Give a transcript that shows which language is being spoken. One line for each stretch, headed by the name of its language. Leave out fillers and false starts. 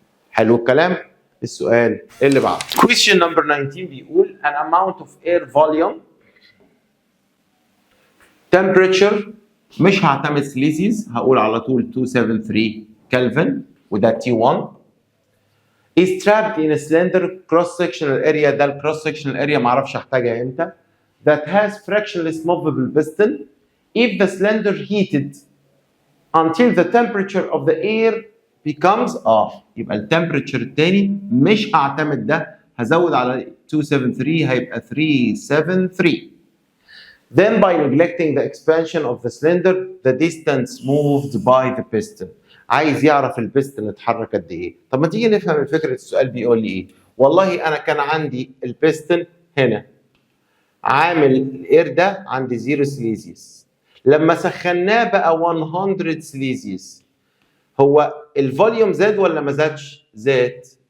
Arabic: حلو الكلام؟ السؤال اللي بعده.
English: Question number 19 بيقول an amount of air volume temperature،
Arabic: مش هعتمد سليزيز، هقول على طول 273 كلفن وده T1
English: is trapped in a cylinder cross sectional area. ده الكروس sectional area معرفش احتاجها امتى. that has frictionless movable piston. if the cylinder heated until the temperature of the air becomes
Arabic: يبقى التمبريتشر الثاني مش هعتمد ده، هزود على 273 هيبقى 373.
English: Then by neglecting the expansion of the cylinder the distance moved by the piston.
Arabic: عايز يعرف البستن اتحرك قد ايه. طب ما تيجي نفهم فكره السؤال بيقول لي ايه. والله انا كان عندي البستن هنا عامل الاير ده عندي 0 سليزيوس، لما سخناه بقى 100 سليزيوس هو الفوليوم زاد ولا ما زادش؟ زاد.